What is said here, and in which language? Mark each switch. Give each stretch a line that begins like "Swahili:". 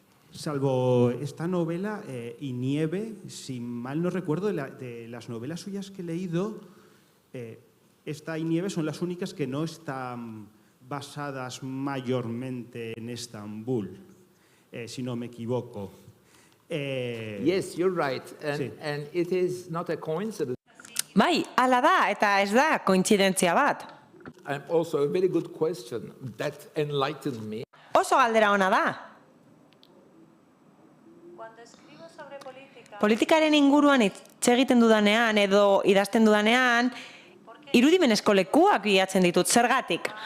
Spanish: Salvo esta novela y Nieve, si mal no recuerdo, de las novelas suyas que he leído, esta y Nieve son las únicas que no están basadas mayormente en Estambul, si no me equivoco.
English: Yes, you're right, and it is not a coincidence.
Basque: Bai, hala da, eta ez da kointzidentzia bat.
English: And also a very good question that enlightened me.
Basque: Oso galdera ona da. Politikaren inguruan hitz egiten dudanean edo idazten dudanean, irudimenezko lekuak bilatzen ditut, zergatik.